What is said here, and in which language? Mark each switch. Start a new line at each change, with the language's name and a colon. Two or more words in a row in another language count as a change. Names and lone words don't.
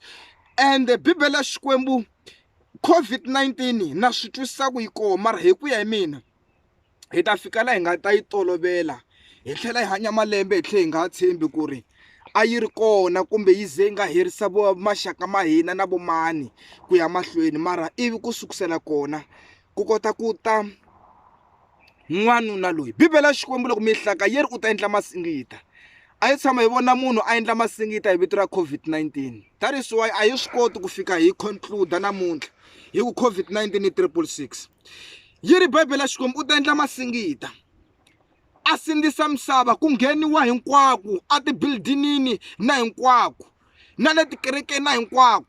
Tsonga: And Bibele ya Xikwembu COVID-19 na swi twisisa ku yi kona, mara hi ku ya hi mina hi ta fika laha hi nga ta yi tolovela hi tlhela hi hanya malembe hi tlhela hi nga tshembi ku ri a yi ri kona kumbe yi ze yi nga herisa maxaka ma hina na vomani ku ya mahlweni. Mara ivi ku sukusela kona ku kota ku ta n'wanuna loyi. Bibele ya Xikwembu loko mi hlaka yi ri u ta endla masingita, a yi tshama hi vona munhu a endla masingita hi vito ra COVID-19.
English: That is why
Tsonga: a yi swi koti ku fika hi conclude namuntlha hi ku COVID-19 i 666. Yi ri Bibele ya Xikwembu u ta endla masingita a sindzisa misava ku ngheniwa hinkwako a tibildinini na hinkwako na le tikerekeni na hinkwako.